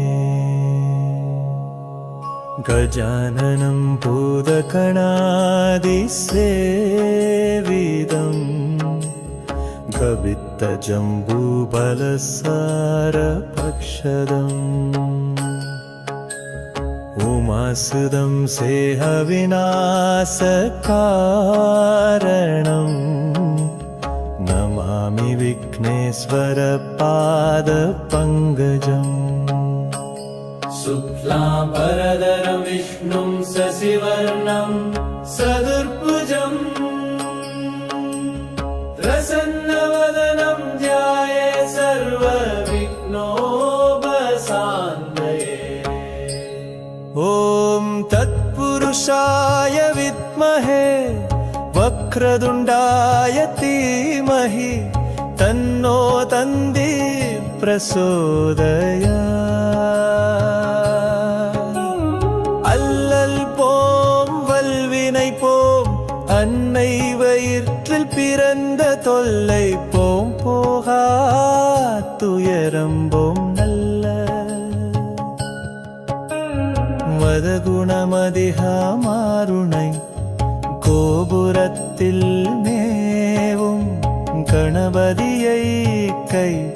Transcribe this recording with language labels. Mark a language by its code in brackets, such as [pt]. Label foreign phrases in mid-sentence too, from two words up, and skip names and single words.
[sa] गजाननं भूतगणादि सेवितं कवित्थ जम्बूफलसार भक्षतं उमासुतं सेह विनाश कारणं नमामि विघ्नेश्वर पाद पङ्कजम्. शुक्लाम्बरधरं विष्णुं शशिवर्णं चतुर्भुजं प्रसन्नवदनं ध्यायेत् सर्वविघ्नोपशान्तये. ॐ तत्पुरुषाय विद्महे वक्रतुण्डाय धीमहि तन्नो दन्ति प्रचोदयात्. [ta] அல்லல் போம் வல்வினை போம் அன்னை வயிற்றில் பிறந்த தொல்லை போம் போகா துயரம்போம் நல்ல மதகுணமதிகா மாருணை கோபுரத்தில் மேவும் கணபதியை கை